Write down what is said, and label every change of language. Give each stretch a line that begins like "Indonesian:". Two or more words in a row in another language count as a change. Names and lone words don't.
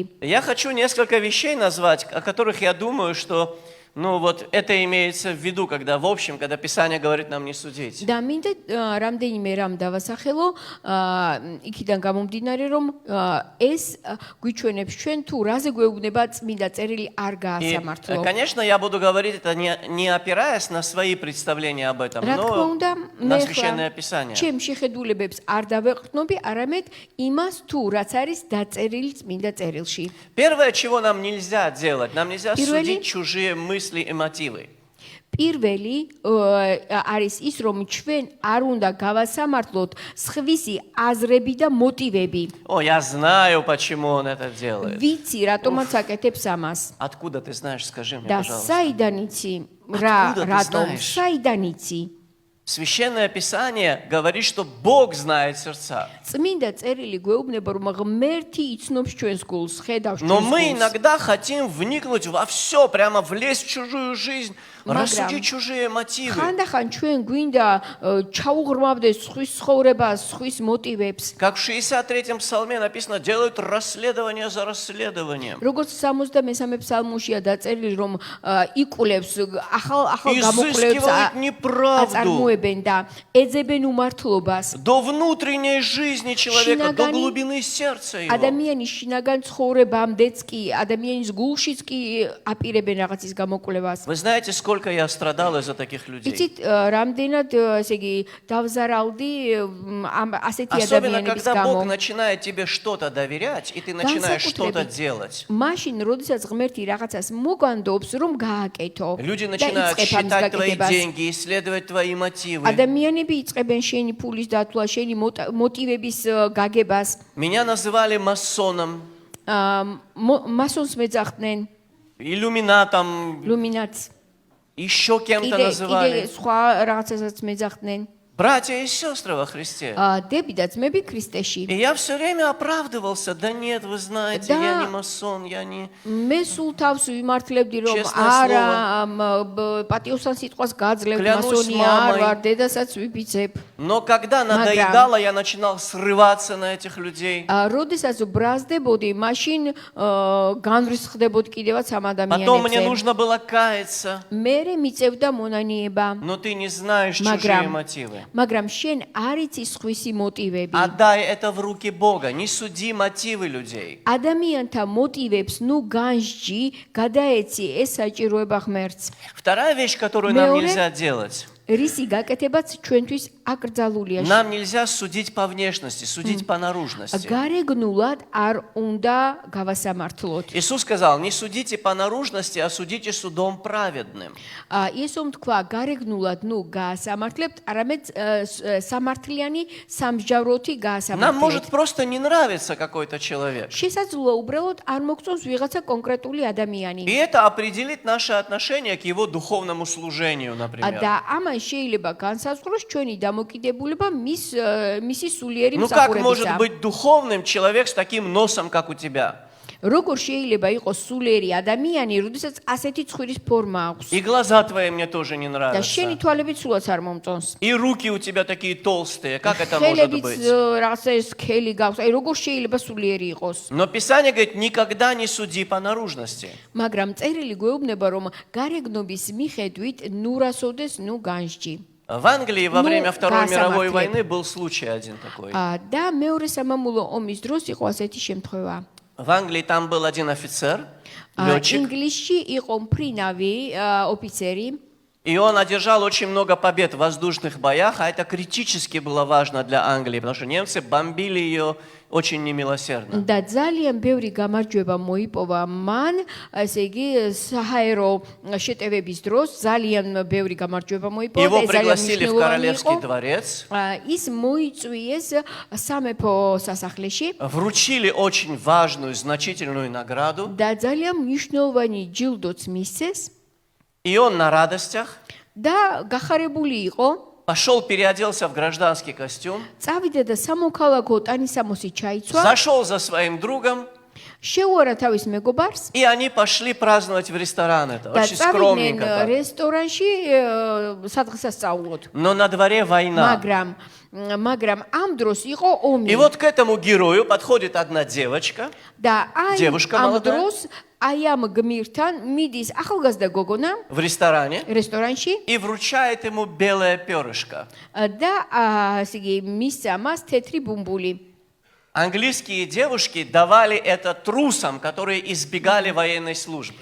Russian: Я хочу несколько вещей назвать, о которых я думаю, что вот это имеется в виду, когда в общем, когда Писание говорит нам не судить.
Georgian: და მინდა რამდენიმე რამ დავასახელო, იქიდან გამომდინარე, რომ ეს გვიჩვენებს ჩვენ თუ რაზე გვეუბნება წმინდა წერილი არ
Russian: И,
Georgian: გაასამართლო.
Russian: конечно, я буду говорить это не опираясь на свои представления об этом,
Georgian: რა თქმა
Russian: но
Georgian: უნდა,
Russian: на
Georgian: მე
Russian: Священное Писание.
Georgian: ჩემ შეხედულებებს არ დავეყრდნობი, არამედ იმას თუ რაც არის დაწერილი წმინდა წერილში.
Russian: Первое, чего нам нельзя делать, нам нельзя
Georgian: Პირველი-
Russian: судить чужие мысли и мотивы.
Georgian: პირველი არის ის, რომ ჩვენ არ უნდა გავასამართლოთ სხვისი აზრები და მოტივები.
Russian: О, я знаю, почему он это делает.
Georgian: ვიცი, რატომაც აკეთებს ამას.
Russian: Откуда ты знаешь, скажи мне,
Georgian: და
Russian: пожалуйста.
Georgian: საიდან იცი? რა,
Russian: Откуда ты
Georgian: რატომ?
Russian: знаешь?
Georgian: საიდან იცი?
Russian: Священное Писание говорит, что Бог знает сердца.
Georgian: წმინდა წერილი გვეუბნება, რომ ღმერთი იცნობს ჩვენს გულს, ხედავს
Russian: Но
Georgian: ჩვენს
Russian: мы
Georgian: გულს.
Russian: иногда хотим вникнуть во все, прямо влезть в чужую жизнь,
Georgian: Მაგრამ
Russian: рассудить чужие мотивы.
Georgian: ხანდახან ჩვენ გვინდა ჩაუღრმავდეს სხვის ცხოვრებას, სხვის მოტივებს.
Russian: Как в 63-м псалме написано, делают расследование за расследованием.
Georgian: როგორც 63 ფსალმუშია დაწერილი, რომ იკულებს ახალ
Russian: Изыскивают
Georgian: გამოკვლევებს
Russian: неправду
Georgian: აწარმოებენ და ეძებენ უმართლობას.
Russian: до внутренней жизни человека, до
Georgian: Шинагани-
Russian: глубины сердца его.
Georgian: ადამიანის შინაგან ცხოვრებამდეც კი, ადამიანის გულშიც კი აპირებენ რაღაცის გამოკვლევას.
Russian: Вы знаете, сколько я страдал из-за таких людей?
Georgian: იცით, რამდენად, ესე იგი, დავზარალდი ასეთი
Russian: Особенно,
Georgian: ადამიანების
Russian: когда
Georgian: გამო.
Russian: Бог начинает тебе что-то доверять, и ты начинаешь что-то
Georgian: განსაკუთრებით
Russian: делать.
Georgian: მაშინ, როდესაც ღმერთი რაღაცას მოგანდობს, რომ გააკეთო.
Russian: Люди
Georgian: და
Russian: начинают
Georgian: იწყებ ამის
Russian: считать твои
Georgian: გაკეთებას.
Russian: деньги, исследовать твои мотивы.
Georgian: ადამიანები იწყებენ შენი ფულის დათვლა, შენი მოტივების გაგებას.
Russian: Меня называли масоном,
Georgian: მასონს მეძახდნენ,
Russian: иллюминатом,
Georgian: ლუმინატს.
Russian: еще кем-то
Georgian: კიდე
Russian: называли.
Georgian: სხვა რაღაცასაც მეძახდნენ.
Russian: Братья и сестры во Христе.
Georgian: დები და ძმები ქრისტეში.
Russian: И я все время оправдывался. Да нет, вы знаете, Да. я не масон, я не...
Georgian: მე სულ თავს ვიმართლებდი, რომ
Russian: Честное
Georgian: არა, პატიოსან სიტყვას გაძლევ,
Russian: Клянусь
Georgian: მასონი არ
Russian: мамой.
Georgian: ვარ, დედასაც ვიბიძებ.
Russian: Но когда надоедало, я начинал срываться на этих людей.
Georgian: როდესაც ბრაზდებოდი, მაშინ განვრისხდებოდი კიდევაც ამ
Russian: Потом мне
Georgian: ადამიანებზე.
Russian: нужно было каяться.
Georgian: მერე მიწევდა მონანიება.
Russian: Но ты не знаешь чужие
Georgian: Მაგრამ
Russian: мотивы.
Georgian: მაგრამ შენ არ იცი სხვისი მოტივები.
Russian: Отдай это в руки Бога. Не суди мотивы людей.
Georgian: ადამიანთა მოტივებს ნუ განსჯი, გადაეცი ეს საჭიროება ღმერთს.
Russian: Вторая вещь, которую нам
Georgian: Მეორე-
Russian: нельзя делать.
Georgian: რისი გაკეთებაც ჩვენთვის აკრძალულია.
Russian: Нам нельзя судить по внешности, судить по наружности.
Georgian: გარეგნულად არ უნდა გავასამართლოთ.
Russian: Иисус сказал, не судите по наружности, а судите судом праведным.
Georgian: იესომ თქვა, გარეგნულად ნუ გაასამართლებთ, არამედ სამართლიანი სამსჯავროთი
Russian: Нам может
Georgian: გაასამართლებთ.
Russian: просто не нравиться какой-то человек.
Georgian: შესაძლოა უბრალოდ არ მოგწონს ვიღაცა კონკრეტული ადამიანი.
Russian: И это определит наше отношение к его духовному служению, например.
Georgian: და ამან შეიძლება განსაზღვროს ჩვენი დამოკიდებულება მისი სულიერი
Russian: Ну как может
Georgian: მსახურებისა.
Russian: быть духовным человек с таким носом, как у тебя?
Georgian: როგორ შეიძლება იყოს სულიერი ადამიანი, როდესაც ასეთი ცხვირის ფორმა აქვს?
Russian: И глаза твои мне тоже не
Georgian: და შენი
Russian: нравятся.
Georgian: თვალები სულაც არ მომწონს.
Russian: И руки у тебя такие толстые. Как это может
Georgian: ხელებიც
Russian: быть?
Georgian: რაღაცა ეს სქელი გაქვს. აი როგორ შეიძლება სულიერი იყოს?
Russian: Но Писание говорит, никогда не суди по наружности.
Georgian: მაგრამ წერილი გვეუბნება, რომ გარეგნობის მიხედვით ნურასოდეს ნუ განსჯი.
Russian: В Англии во Ну, время Второй да, мировой самоответ. войны был случай один такой.
Georgian: და მეორე სამამულო ომის დროს იყო ასეთი შემთხვევა.
Russian: В Англии там был один офицер, летчик,
Georgian: ინგლისში იყო მფრინავი ოფიცერი.
Russian: и он одержал очень много побед в воздушных боях, а это критически было важно для Англии, потому что немцы бомбили ее очень немилосердно.
Georgian: და ძალიან ბევრი გამარჯვება მოიპოვა მან, ესე იგი საჰაერო შეტევების დროს ძალიან ბევრი გამარჯვება მოიპოვა
Russian: Его
Georgian: და ეს ძალიან
Russian: пригласили в
Georgian: მნიშვნელოვანი
Russian: Королевский
Georgian: იყო.
Russian: дворец,
Georgian: ის მოიწვიეს სამეფო სასახლეში
Russian: вручили очень важную, значительную награду,
Georgian: და ძალიან მნიშვნელოვანი ჯილდოც მისცეს
Russian: и он на радостях
Georgian: და გახარებული იყო.
Russian: пошел, переоделся в гражданский костюм,
Georgian: წავიდა და სამოქალაქო ტანისამოსი ჩაიცვა,
Russian: зашел за своим другом,
Georgian: შეუარა თავის მეგობარს
Russian: и они пошли праздновать в ресторан. Это
Georgian: და
Russian: очень
Georgian: წავიდნენ
Russian: скромненько. так.
Georgian: რესტორანში სადღესასწაულოდ.
Russian: Но на дворе война.
Georgian: მაგრამ ამ დროს იყო ომი.
Russian: И вот к этому герою подходит одна девочка
Georgian: და აი
Russian: девушка
Georgian: ამ
Russian: молодая.
Georgian: დროს აი ამ გმირთან მიდის ახალგაზრდა გოგონა
Russian: в ресторане
Georgian: რესტორანში
Russian: и вручает ему белое перышко.
Georgian: და ასე იგი მისცა მას თეთრი ბუმბული.
Russian: Английские девушки давали это трусам, которые избегали военной службы.